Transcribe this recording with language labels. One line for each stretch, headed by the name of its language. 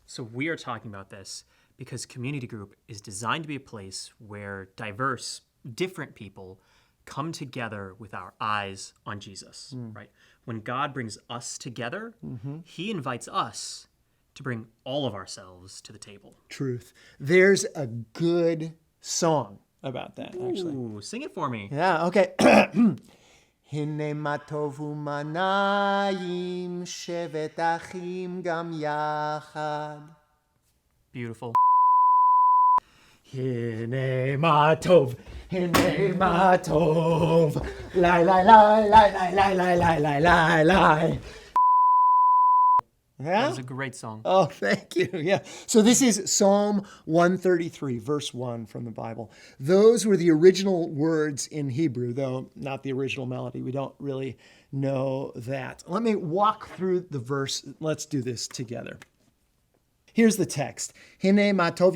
English: So we are talking about this because community group is designed to be a place where diverse, different people come together with our eyes on Jesus, right? When God brings us together, he invites us to bring all of ourselves to the table. Truth. There's a good song about that, actually. Ooh, sing it for me. Yeah, okay.
Hebrew: הנה מה טוב ומה נעים, שבת אחים גם יחד.
English: Beautiful.
Hebrew: הנה מה טוב, הנה מה טוב, לי, לי, לי, לי, לי, לי, לי, לי, לי, לי.
English: That Yeah? was a great song. Oh, thank you. Yeah. So this is Psalm 133, verse 1 from the Bible. Those were the original words in Hebrew, though not the original melody. We don't really know that. Let me walk through the verse. Let's do this together. Here's the text. Hine matov.